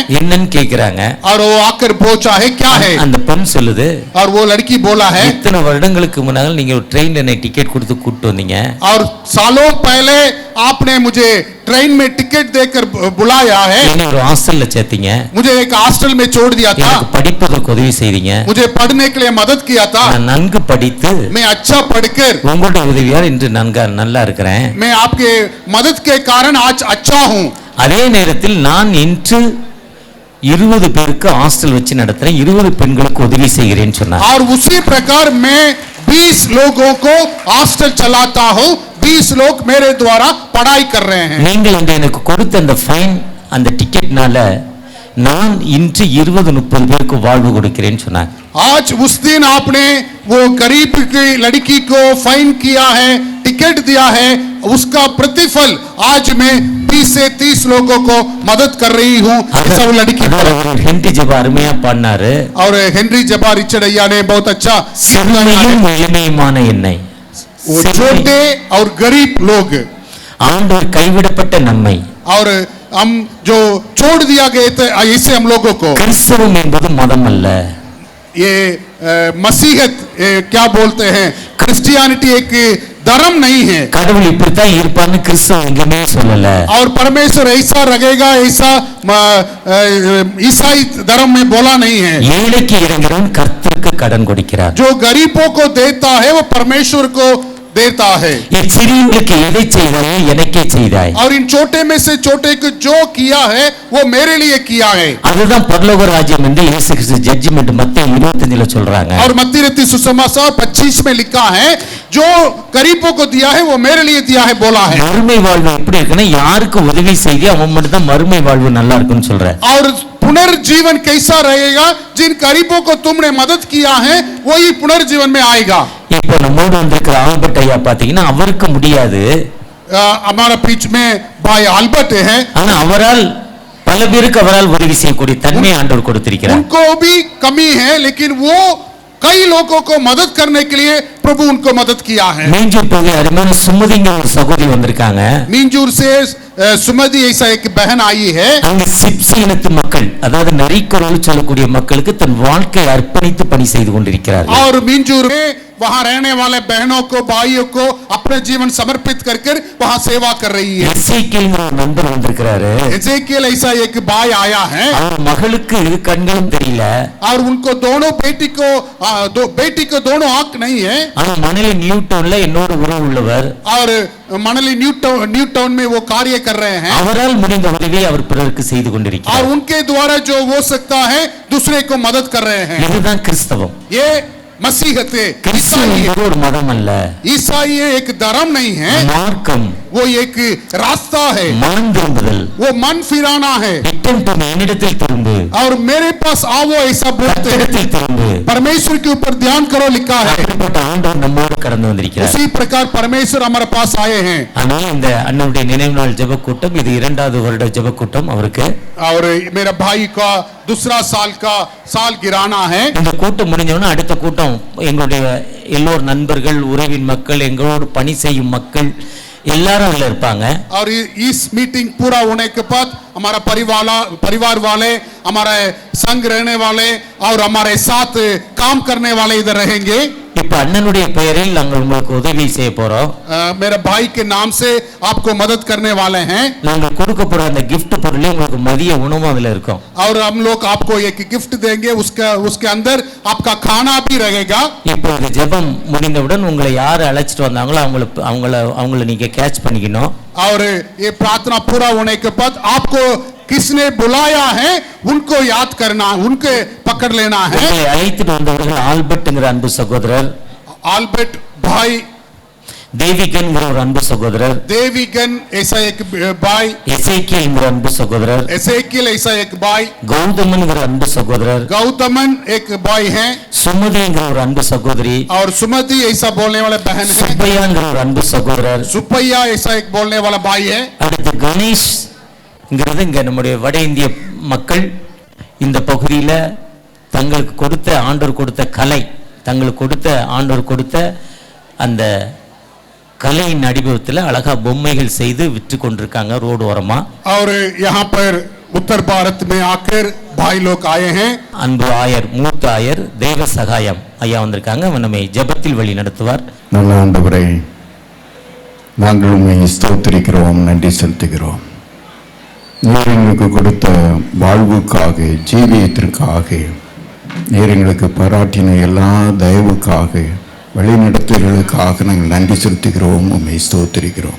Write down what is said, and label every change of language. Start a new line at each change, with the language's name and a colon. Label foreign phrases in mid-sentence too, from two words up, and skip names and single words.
Tamil: என்னன்னு கேக்குறாங்க
Hindi: और वो आकर पूछा है क्या है
Tamil: அந்த பெண் சொல்லுது
Hindi: और वो लड़की बोला है
Tamil: இத்தனை வருடங்களுக்கு முன்னால நீங்க ஒரு ட்ரெயின்ல என்ன டிக்கெட் கொடுத்து கூட்டி வந்தீங்க
Hindi: और सालों पहले आपने मुझे ट्रेन में टिकट देकर बुलाया है
Tamil: என்ன ஒரு ஹாஸ்டல்ல சேர்த்தீங்க
Hindi: मुझे एक हॉस्टल में छोड़ दिया था
Tamil: எனக்கு படிப்பதற்கு உதவி செய்தீங்க
Hindi: मुझे पढ़ने के लिए मदद किया था
Tamil: நான் நன்கு படித்து
Hindi: मैं अच्छा पढ़कर
Tamil: உங்களுடைய உதவியால் இன்று நல்லா இருக்கிறேன்
Hindi: मैं आपके मदद के कारण आज अच्छा हूं
Tamil: அதே நேரத்தில் நான் இன்று 20 பேருக்கு ஹாஸ்டல் வச்சு நடத்துறேன் 20 பெண்களுக்கு உதவி செய்கிறேன்னு சொன்னார்
Hindi: और उसी प्रकार मैं 20 लोगों को हॉस्टल चलाता हूं 20 लोग मेरे द्वारा पढ़ाई कर रहे हैं
Tamil: நீங்கள் வந்து எனக்கு கொடுத்த அந்த ஃபைன் அந்த டிக்கெட்னால நான் இன்று 20-30 பேருக்கு வாழ்வு கொடுக்கிறேன்னு சொன்னார்
Hindi: आज उस दिन आपने वो गरीब की लड़की को फाइन किया है टिकट दिया है उसका प्रतिफल आज मैं 20 से 30 लोगों को मदद कर रही हूं ऐसा वो लड़की
Tamil: ஹென்றி ஜெபா அருமையா பாடினாரு
Hindi: और हेनरी जबा रिचर्डैया ने बहुत अच्छा
Tamil: சிறுமையும் எளிமையுமான என்னை
Hindi: वो छोटे और गरीब लोग
Tamil: ஆண்டவர் கைவிடப்பட்ட நம்மை
Hindi: और हम जो छोड़ दिया गए थे ऐसे हम लोगों को
Tamil: கிறிஸ்தவம் என்பது மதம் அல்ல
Hindi: ये मसीहत क्या बोलते हैं क्रिश्चियनिटी एक धर्म नहीं है
Tamil: கடவுள் இப்படித்தான் இருப்பான்னு கிறிஸ்தவம் எங்கேயுமே சொல்லல
Hindi: और परमेश्वर ऐसा रहेगा ऐसा ईसाई धर्म में बोला नहीं है
Tamil: ஏழைக்கு இறங்குறவன் கர்த்தருக்கு கடன் கொடுக்கிறார்
Hindi: जो गरीबों को देता है वो परमेश्वर को देता है
Tamil: சிறியவங்களுக்கு எதை செய்தாயோ எனக்கே செய்தாய்
Hindi: और इन छोटे में से छोटे को जो किया है वो मेरे लिए किया है
Tamil: அதுதான் பரலோக ராஜ்யம் என்று இயேசு கிறிஸ்து ஜட்ஜ்மென்ட் மத்தேயு 25ல சொல்றாங்க
Hindi: और मत्ती रत्ती सुसमाचार 25 में लिखा है जो गरीबों को दिया है वो मेरे लिए दिया है बोला है
Tamil: மறுமை வாழ்வு எப்படி இருக்குன்னா யாருக்கு உதவி செய்தி அவன் மட்டும் தான் மறுமை வாழ்வு நல்லா இருக்குன்னு சொல்ற
Hindi: और पुनर्जीवन कैसा रहेगा जिन गरीबों को तुमने मदद किया है वही पुनर्जीवन में आएगा
Tamil: இப்போ நம்மோடு வந்திருக்கிற ஆல்பர்ட் ஐயா பாத்தீங்கன்னா அவருக்கு முடியாது
Hindi: हमारा बीच में भाई आल्बर्ट है
Tamil: ஆனா அவரால் பல பேருக்கு அவரால் உதவி செய்யக்கூடிய தன்மை ஆண்டவர் கொடுத்திருக்கிறார்
Hindi: उनको भी कमी है लेकिन वो कई लोगों को मदद करने के लिए प्रभु उनको मदद किया है
Tamil: மீஞ்சூர் பகுதி அருமையான சுமதிங்க ஒரு சகோதரி வந்திருக்காங்க
Hindi: मींजूर से सुमति ऐसा एक बहन आई है
Tamil: அங்க சிப்சி இனத்து மக்கள் அதாவது நரிக்கரோல் சொல்லக்கூடிய மக்களுக்கு தன் வாழ்க்கையை அர்ப்பணித்து பணி செய்து கொண்டிருக்கிறார்கள்
Hindi: और मींजूर में वहां रहने वाले बहनों को भाइयों को अपने जीवन समर्पित कर वहां सेवा कर रही है
Tamil: எசேக்கியேல்ங்கிற ஒரு நண்பர் வந்திருக்கிறாரு
Hindi: एजेकियल ऐसा एक भाई आया है
Tamil: அவர் மகளுக்கு இரு கண்களும் தெரியல
Hindi: और उनको दोनों बेटी को दोनों आंख नहीं है
Tamil: ஆனா மணலி நியூட்டன்ல என்னோட உறவு உள்ளவர்
Hindi: और मनली न्यू टाउन में वो कार्य कर रहे हैं
Tamil: அவரால் முடிந்த உதவியை அவர் பிறருக்கு செய்து
Hindi: और
Tamil: கொண்டிருக்கிறார்
Hindi: उनके द्वारा जो हो सकता है दूसरे को मदद कर रहे हैं
Tamil: இதுதான் கிறிஸ்தவம்
Hindi: ये मसीहत है
Tamil: கிறிஸ்தவம் என்பது ஒரு மதம் அல்ல
Hindi: ईसाई एक धर्म नहीं है
Tamil: மார்க்கம்
Hindi: वो एक रास्ता है
Tamil: மனம் திரும்புதல்
Hindi: वो मन फिराना है
English: return to
Tamil: என்னிடத்தில் திரும்பு
Hindi: और मेरे पास आओ ऐसा बोलते हैं
Tamil: கர்த்தரிடத்தில் திரும்பு
Hindi: परमेश्वर के ऊपर ध्यान करो लिखा है
Tamil: அப்படிப்பட்ட ஆண்டவர் நம்மோடு கடந்து வந்திருக்கிறார்
Hindi: उसी प्रकार परमेश्वर हमारे पास आए हैं
Tamil: ஆனால் இந்த அண்ணனுடைய நினைவு நாள் ஜெப கூட்டம் இது 2வது வருட ஜெப கூட்டம் அவருக்கு
Hindi: और मेरा भाई का दूसरा साल का साल गिराना है
Tamil: இந்த கூட்டம் முடிஞ்சவொடனே அடுத்த கூட்டம் எங்களுடைய எல்லோர் நண்பர்கள் உறவின் மக்கள் எங்களோடு பணி செய்யும் மக்கள் எல்லாரும் அதுல இருப்பாங்க
Hindi: और इस मीटिंग पूरा होने के बाद हमारा परिवार वाले हमारे संग रहने वाले और हमारे साथ काम करने वाले इधर रहेंगे
Tamil: இப்ப அண்ணனுடைய பெயரில் நாங்கள் உங்களுக்கு உதவி செய்ய போறோம்
Hindi: मेरे भाई के नाम से आपको मदद करने वाले हैं
Tamil: நாங்கள் கொடுக்க போற அந்த gift பொருளே உங்களுக்கு மதிய உணவு அதுல இருக்கும்
Hindi: और हम लोग आपको एक गिफ्ट देंगे उसके अंदर आपका खाना भी रहेगा
Tamil: இப்போ இந்த ஜெபம் முடிந்தவுடன் உங்களை யார் அழைச்சிட்டு வந்தாங்களோ அவங்கள நீங்க கேட்ச் பண்ணிக்கணும்
Hindi: और ये प्रार्थना पूरा होने के बाद आपको किसने बुलाया है उनको याद करना उनके पकड़ लेना है
Tamil: உங்களை அழைத்துட்டு வந்தவர்கள் ஆல்பர்ட்ங்கிற அன்பு சகோதரர்
Hindi: आल्बर्ट भाई
Tamil: தேவிகன்ங்கிற ஒரு அன்பு சகோதரர்,
Hindi: देवीगन ऐसा एक भाई,
Tamil: எசேக்கியல்ங்கிற அன்பு சகோதரர்,
Hindi: एसेकियल ऐसा एक भाई,
Tamil: கௌதமன்ங்கிற அன்பு சகோதரர்,
Hindi: गौतमन एक भाई है,
Tamil: சுமதிங்கிற ஒரு அன்பு சகோதரி,
Hindi: और सुमति ऐसा बोलने वाला बहन है,
Tamil: சுப்பையாங்கிற ஒரு அன்பு சகோதரர்,
Hindi: सुपैया ऐसा एक बोलने वाला भाई है।
Tamil: அடுத்து கணேஷ்ங்கிறது இங்க நம்முடைய வட இந்திய மக்கள் இந்த பகுதியில் தங்களுக்கு கொடுத்த ஆண்டவர் கொடுத்த கலை, தங்களுக்கு கொடுத்த ஆண்டவர் கொடுத்த அந்த கலையின் அடிபவத்தில் அழகா பொம்மைகள் செய்து விற்று கொண்டிருக்காங்க ரோடு ஓரமா.
Hindi: और यहाँ पर उत्तर भारत में आकर भाई लोग आए हैं।
Tamil: அன்பு ஆயர், மூத்த ஆயர் தேவ சகாயம் ஐயா வந்திருக்காங்க. அவர் நம்மை ஜெபத்தில் வழி நடத்துவார். நல்ல ஆண்டவரே, நாங்கள் உண்மை ஸ்தோத்திரிக்கிறோம், நன்றி செலுத்துகிறோம். நீர் எங்களுக்கு கொடுத்த வாழ்வுக்காக, ஜீவியத்திற்காக, நீர் எங்களுக்கு பாராட்டின எல்லா தயவுக்காக, வழிநடத்தல்களுக்காக நாங்கள் நன்றி செலுத்துகிறோம், உண்மை ஸ்தோத்திரிக்கிறோம்.